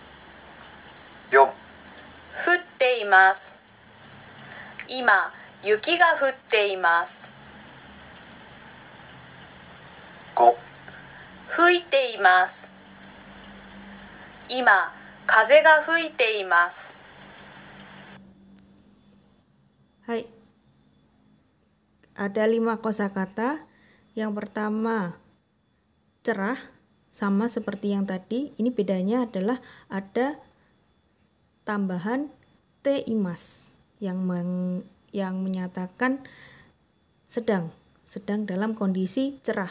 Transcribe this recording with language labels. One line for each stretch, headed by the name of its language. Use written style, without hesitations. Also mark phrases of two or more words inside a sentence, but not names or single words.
Japanese: 降っています。今雪が降っています。5. 吹いています。今風が吹いています。
Indonesian: Hai. Ada 5 kosakata. Yang pertama cerah, sama seperti yang tadi. Ini bedanya adalah ada tambahan teimas yang menyatakan sedang dalam kondisi cerah.